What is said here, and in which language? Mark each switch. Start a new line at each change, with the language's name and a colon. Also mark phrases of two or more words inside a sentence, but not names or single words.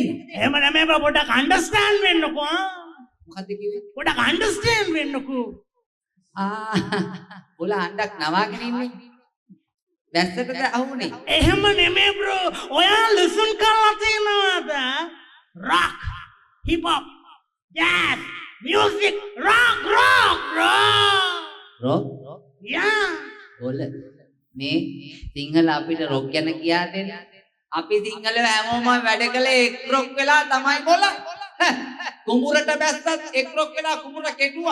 Sinhala: එහෙම නෙමෙයි බා පොඩක් අන්ඩර්ස්ටෑන්ඩ් වෙන්නකෝ. මොකද්ද කිව්වේ? පොඩක් අන්ඩර්ස්ටෑන්ඩ් වෙන්නකෝ. ඔල අණ්ඩක් නවාගෙන ඉන්නේ. වැස්සටද අහුනේ. එහෙම නෙමෙයි බ්‍රෝ. ඔයා ලිසන් කරලා තියෙනවද?
English: rock, hip hop, jazz, music, rock bro. රොක්? Yeah.
Sinhala: ඔල මේ සිංහල අපිට රොක් ගැන කියා දෙන්න. අපි සිංහලව හැමෝම වැඩ කළේ එක් රොක් වෙලා තමයි බොල. කුඹුරට බැස්සත් එක් රොක් වෙලා කුඹුර කෙටුවා.